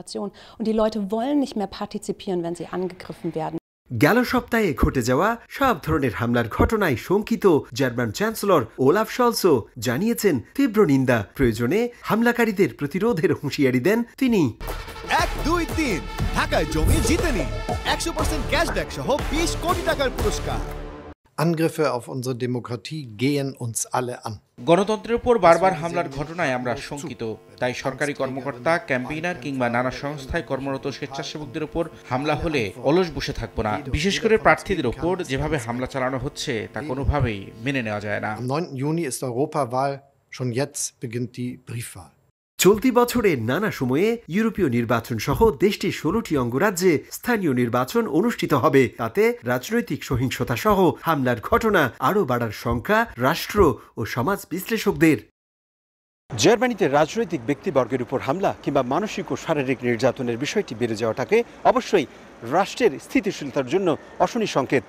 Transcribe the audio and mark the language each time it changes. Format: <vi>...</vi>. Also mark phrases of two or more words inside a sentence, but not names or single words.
<bn>গেল সপ্তাহে ঘটে যাওয়া সব ধরনের হামলার ঘটনায় শঙ্কিত জার্মান চ্যান্সেলর ওলাফ শলসও জানিয়েছেন তীব্র নিন্দা। প্রয়োজনে হামলাকারীদের প্রতিরোধের হুঁশিয়ারি দেন তিনি। 1, 2, 3 ঢাকায় জমি জিতে নিন 100% ক্যাশব্যাক সহ 20 কোটি টাকার পুরস্কার।</bn> <de>Angriffe auf unsere Demokratie gehen uns alle an.</de> <bn>গণতন্ত্রের উপর বারবার হামলার ঘটনায় আমরা শঙ্কিত। তাই সরকারি কর্মকর্তা, ক্যাম্পেইনার কিংবা নানা সংস্থায় কর্মরত স্বেচ্ছাসেবকদের উপর হামলা হলে অলস বসে থাকবো না। বিশেষ করে প্রার্থীদের উপর যেভাবে হামলা চালানো হচ্ছে তা কোনোভাবেই মেনে নেওয়া যায় না।</bn> <de>Am 9. Juni ist Europawahl, schon jetzt beginnt die Briefwahl.</de> <bn>চলতি বছরের নানা সময়ে ইউরোপীয় নির্বাচন সহ দেশটির 16টি অঙ্গরাজ্যে স্থানীয় নির্বাচন অনুষ্ঠিত হবে। তাতে রাজনৈতিক সহিংসতা সহ হামলার ঘটনা আরও বাড়ার শঙ্কা রাষ্ট্র ও সমাজ বিশ্লেষকদের। জার্মানিতে রাজনৈতিক ব্যক্তিবর্গের উপর হামলা কিংবা মানসিক ও শারীরিক নির্যাতনের বিষয়টি বেড়ে যাওয়াটাকে অবশ্যই রাষ্ট্রের স্থিতিশীলতার জন্য অশনি সংকেত।</bn>